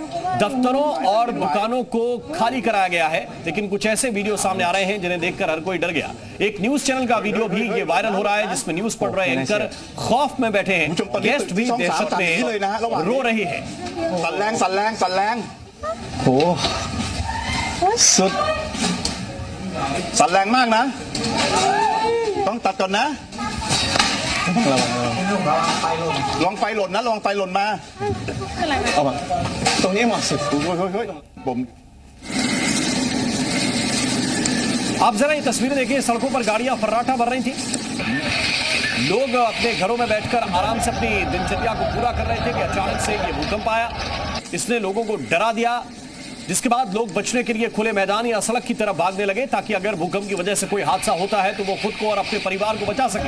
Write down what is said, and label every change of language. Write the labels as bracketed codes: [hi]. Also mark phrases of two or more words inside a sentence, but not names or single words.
[hi] दफ्तरों और दुकानों को खाली कराया गया है, लेकिन कुछ ऐसे वीडियो सामने आ रहे हैं जिन्हें देखकर हर कोई डर गया। एक न्यूज चैनल का वीडियो भी ये वायरल हो रहा है, जिसमें न्यूज पढ़ रहे एंकर खौफ में बैठे हैं, गेस्ट भी दहशत में रो रही है। [th] สั่นแรงสั่นแรงสั่นแรงโหสุดสั่นแรงมากนะต้องตัดก่อนนะลองไฟหล่นนะลองไฟหล่นมาเอามาตรงนี้เหมาะสุดเฮ้ยผม [hi] आप जरा ये तस्वीरें देखिए, सड़कों पर गाड़ियां फर्राटा भर रही थी, लोग अपने घरों में बैठकर आराम से अपनी दिनचर्या को पूरा कर रहे थे कि अचानक से ये भूकंप आया। इसने लोगों को डरा दिया, जिसके बाद लोग बचने के लिए खुले मैदान या सड़क की तरफ भागने लगे, ताकि अगर भूकंप की वजह से कोई हादसा होता है तो वो खुद को और अपने परिवार को बचा सके।